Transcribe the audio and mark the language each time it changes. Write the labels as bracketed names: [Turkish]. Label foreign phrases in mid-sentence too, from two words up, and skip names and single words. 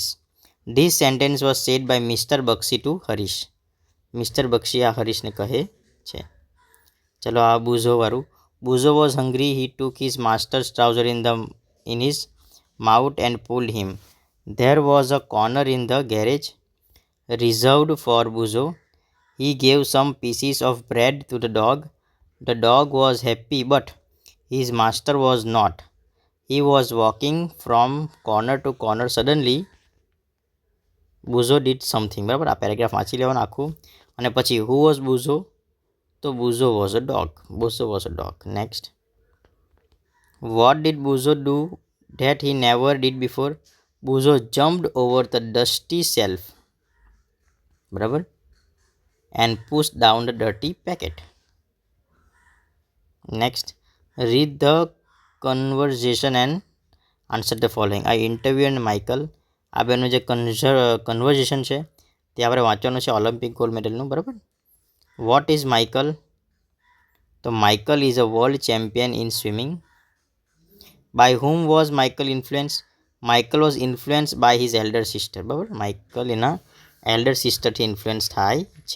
[English] This sentence was said by Mister Bakshi to Harish. [Gujarati] મિસ્ટર બક્ષી આ હરીશને કહે છે. ચલો, આ બુઝોવાળું. [English] Buzo was hungry. He took his master's trouser in his mouth and pulled him. There was a corner in the garage reserved for Buzo. He gave some pieces of bread to the dog. The dog was happy, but his master was not. He was walking from corner to corner. Suddenly, Buzo did something. [Gujarati] બરાબર. આ પેરેગ્રાફ વાંચી લેવાનું આખું. અને પછી [English] who was Buzo? તો Buzo was a dog. Buzo was a dog. Next, what did Buzo do that he never did before? Buzo jumped over the dusty shelf. બરાબર, and push down the dirty packet. Next, read the conversation and answer the following. I interviewed Michael. [Gujarati] આ બેનું જે કન્વર્ઝેશન છે તે આપણે વાંચવાનું છે, [English] Olympic gold medal. બરાબર. what is Michael? તો Michael is a world champion in swimming. By whom was Michael influence? Michael was influence by his elder sister. [Gujarati] બરાબર, માઇકલ એના એલ્ડર સિસ્ટરથી ઇન્ફ્લુઅન્સ થાય છે.